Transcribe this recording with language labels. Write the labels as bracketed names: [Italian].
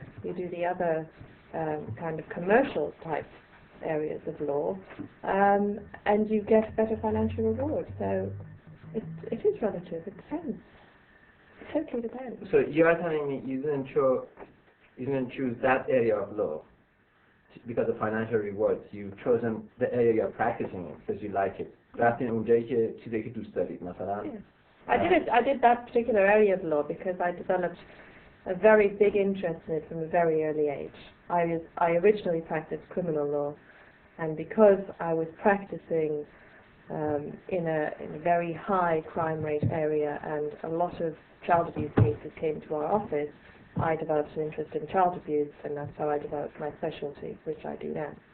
[English] You do the other kind of commercial type areas of law, and you get better financial reward. So it is relative. It depends. It totally depends. So you are telling me you didn't choose that area of law because of financial rewards. You've chosen the area you're practicing in because you like it. [Persian] رفتین اونجایی که چیزی که دوست دارید مثلا. [English] I did that particular area of law because I developed a very big interest in it from a very early age. I originally practiced criminal law, and because I was practicing in a very high crime rate area and a lot of child abuse cases came to our office, I developed an interest in child abuse, and that's how I developed my specialty, which I do now.